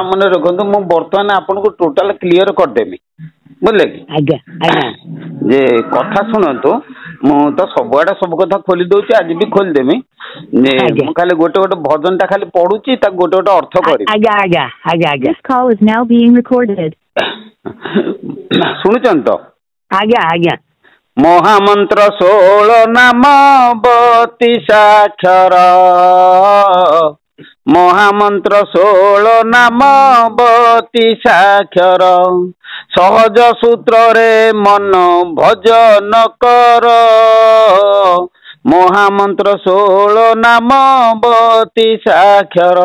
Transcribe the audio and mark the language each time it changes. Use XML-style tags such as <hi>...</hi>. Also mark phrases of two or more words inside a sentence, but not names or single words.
<or>କଥା ମନେ ରଖନ୍ତୁ ମୁଁ ବର୍ତ୍ତମାନ ଆପଣଙ୍କୁ</or> <en>total clear</en> <or>କରିଦେବି ବୁଝିଲେ କି? ଆଜ୍ଞା ଆଜ୍ଞା ଯେ କଥା ଶୁଣନ୍ତୁ ମୁଁ ତ ସବୁଆଡେ ସବୁ କଥା ଖୋଲି ଦଉଛି, ଆଜି ବି ଖୋଲିଦେମି। ମୁଁ ଖାଲି ଗୋଟେ ଗୋଟେ ଭଜନ ଟା ଖାଲି ପଢୁଛି, ତାକୁ ଗୋଟେ ଗୋଟେ ଅର୍ଥ କରିବି। ଆଜ୍ଞା ଆଜ୍ଞା ଆଜ୍ଞା ଆଜ୍ଞା</or> <en>This call is now being recorded.</en> <or>ଶୁଣୁଛନ୍ତି ତ? ଆଜ୍ଞା ଆଜ୍ଞା। ମହାମନ୍ତ୍ର 16 ନାମ 32 ଅକ୍ଷର, ମହାମନ୍ତ୍ର 16 ନାମ 32 ଅକ୍ଷର, ସହଜ ସୂତ୍ରରେ ମନ ଭଜନ କର, ମହାମନ୍ତ୍ର 16 ନାମ 32 ଅକ୍ଷର।</or>